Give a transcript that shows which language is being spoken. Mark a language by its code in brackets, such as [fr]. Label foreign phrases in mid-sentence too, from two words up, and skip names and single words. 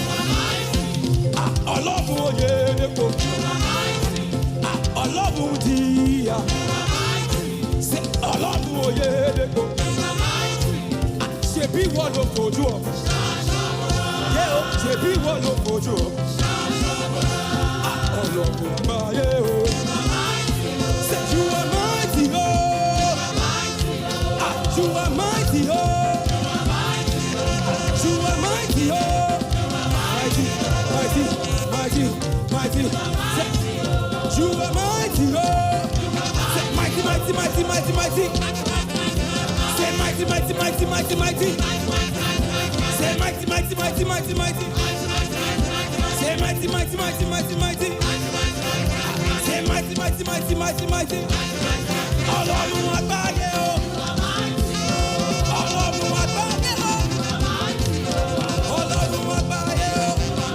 [yo] Ọlọ́run Oyèdèpọ̀. Ọlọ́run Díyà. Ṣé Ọlọ́run Oyèdèpọ̀? Ṣebí ìwọ ló fojú ọ? Ṣebí ìwọ ló fojú ọ? Ọlọ́run àgbáyé o. Ṣé [en] you are mighty [yo] o? [en] You are mighty, oh. You are mighty, oh. Mighty, mighty, mighty, mighty. You are mighty, oh. Say mighty, mighty, mighty, mighty, mighty. Say mighty, mighty, mighty, mighty, mighty. Say mighty, mighty, mighty, mighty, mighty. Say mighty, mighty, mighty, mighty, mighty. Say mighty, mighty, mighty, mighty, mighty. [yo] Ọlọ́run àgbáyé o. Ọlọ́run àgbáyé o. Ọlọ́run àgbáyé o.